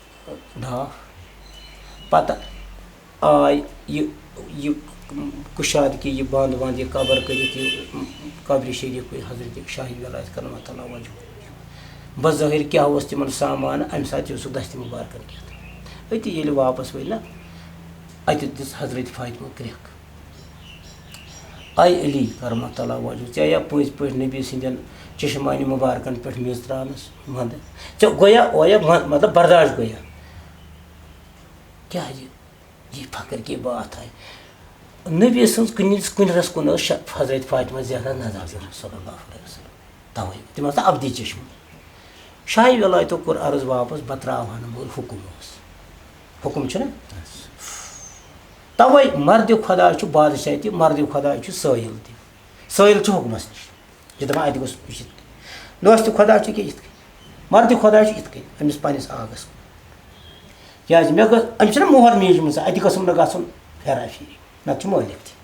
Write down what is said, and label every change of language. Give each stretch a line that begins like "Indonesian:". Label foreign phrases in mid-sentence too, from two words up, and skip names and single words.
Kashmiri: ڈھاکھ پتہٕ آے یہِ کُشادگی یہِ بنٛد ونٛد یہِ قبر کٔرِتھ یہِ قبرِ شریٖف حضرت شاہی ولایت
Arabic: کرمۃ اللہ وجہ
Kashmiri: بظٲہِر کیٛاہ اوس تِمن سامان امہِ ساتہٕ اوسُکھ دستہِ مُبارکن کھٮ۪تھ أتی ییٚلہِ واپس ؤتھۍ نا اتہِ دِژ حضرت فاطمہ کرٛٮ۪کھ آے علی
Arabic: کرمۃ اللہ وجہ
Kashmiri: ژےٚ یا پٔزۍ پٲٹھۍ نبی سٕنٛدٮ۪ن چشمانہِ مُبارکن پٮ۪ٹھ میٚژ ترٛاونس ونٛدٕ ژےٚ گویا اویا مطلب برداشت گویا کیٛازِ یہِ
Urdu: فخر کی بات
Kashmiri: آے نبی سٕنٛز کُنہِ رس کُن ٲس حضرت فاطمہ زہرا نظر
Arabic: صلی اللہ علیہ وسلم
Kashmiri: توے تِم ٲس نہ ابدی چشمہٕ شاہی ولایتو کوٚر عرض واپس بہٕ ترٛاوہا نہٕ مگر حُکُم اوس حُکُم چھُنہ توے مرد خۄدا چھُ بادشاہ تہِ مرد خۄدا چھُ سٲیِل تہِ سٲیِل چھُ حُکمس نِش یہِ دپان اتہِ گوٚژھ یِتھ کٔنۍ دوستہِ خۄدا چھُ کیٛاہ یِتھ کٔنۍ مرد خۄدا چھُ یِتھ کٔنۍ أمِس پننِس آگس کُن کیٛازِ مےٚ گٔژھ أمِس چھنہ مۄہر میٖجمٕژ اتہِ گٔژھٕم نہٕ گژھُن پھیرا پھیٖری نتہٕ چھُ مٲلِک تہِ